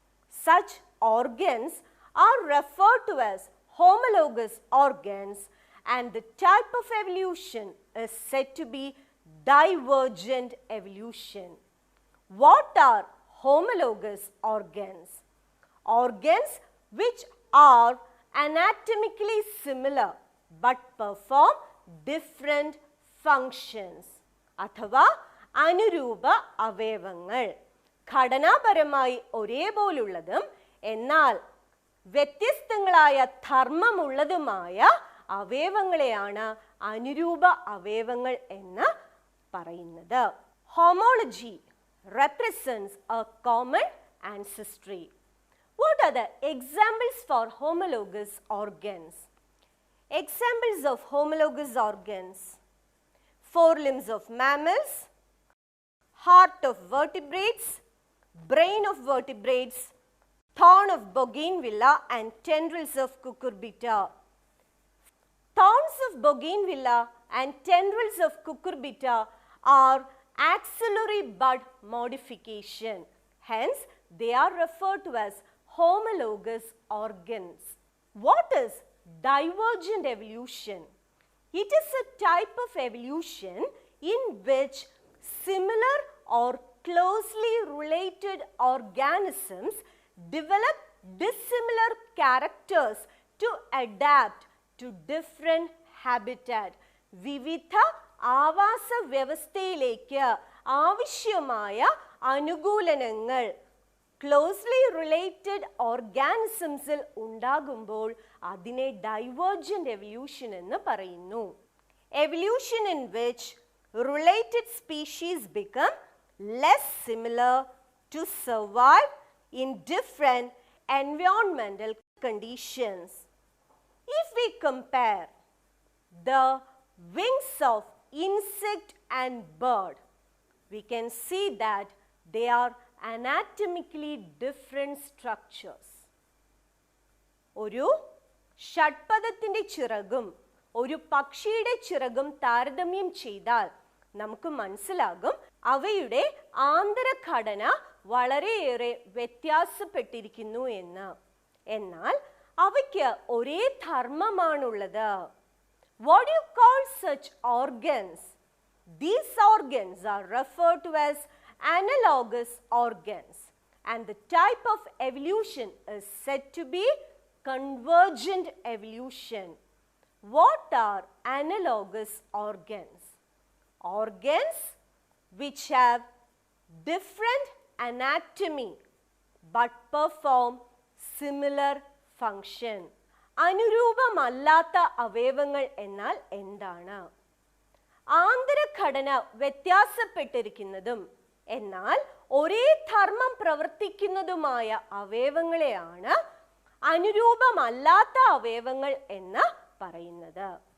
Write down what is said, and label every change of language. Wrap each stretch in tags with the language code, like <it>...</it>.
<en>Such organs are referred to as homologous organs, and the type of evolution is said to be divergent evolution. What are homologous organs? Organs which are anatomically similar but perform different functions.</en> <ml>അഥവാ അനുരൂപ അവയവങ്ങൾ ഘടനാപരമായി ഒരേപോലുള്ളതും എന്നാൽ വ്യത്യസ്തങ്ങളായ ധർമ്മമുള്ളതുമായ അവയവങ്ങളെയാണ് അനുരൂപ അവയവങ്ങൾ എന്ന് പറയുന്നത്.</ml> <en>Homology represents a common ancestry. What are the examples for homologous organs? Examples of homologous organs: forelimbs of mammals, heart of vertebrates, brain of vertebrates, thorn of bougainvillea and tendrils of cucurbita. Thorns of bougainvillea and tendrils of cucurbita are axillary bud modification. Hence, they are referred to as homologous organs. What is divergent evolution? It is a type of evolution in which similar or closely related organisms develop dissimilar characters to adapt to different habitat.</en> <ml>വിവിധ ആവാസ വ്യവസ്ഥയിലേക്ക് ആവശ്യമായ അനുകൂലനങ്ങൾ closely related ഓർഗാനിസംസിൽ ഉണ്ടാകുമ്പോൾ അതിനെ divergent evolution എന്ന് പറയുന്നു.</ml> <en>Evolution in which related species become less similar to survive in different environmental conditions. If we compare the wings of insect and bird, we can see that they are anatomically different structures.</en> <ml>ഒരു ഷഡ്പദത്തിന്റെ ചിറകും ഒരു പക്ഷിയുടെ ചിറകും താരതമ്യം ചെയ്താൽ നമുക്ക് മനസ്സിലാകും അവയുടെ ആന്തരഘടന വളരെയേറെ വ്യത്യാസപ്പെട്ടിരിക്കുന്നു എന്ന്. എന്നാൽ അവയ്ക്ക് ഒരേ ധർമ്മമാണുള്ളത്.</ml> <en>What do you call such organs? These organs are referred to as analogous organs, and the type of evolution is said to be convergent evolution. What are analogous organs? Organs which have different anatomy but perform similar function.</en> <ml>അനുരൂപമല്ലാത്ത അവയവങ്ങൾ എന്നാൽ എന്താണ്? ആന്തരഘടന വ്യത്യാസപ്പെട്ടിരിക്കുന്നതും എന്നാൽ ഒരേ ധർമ്മം പ്രവർത്തിക്കുന്നതുമായ അവയവങ്ങളെയാണ് അനുരൂപമല്ലാത്ത അവയവങ്ങൾ എന്ന് പറയുന്നത്.</ml>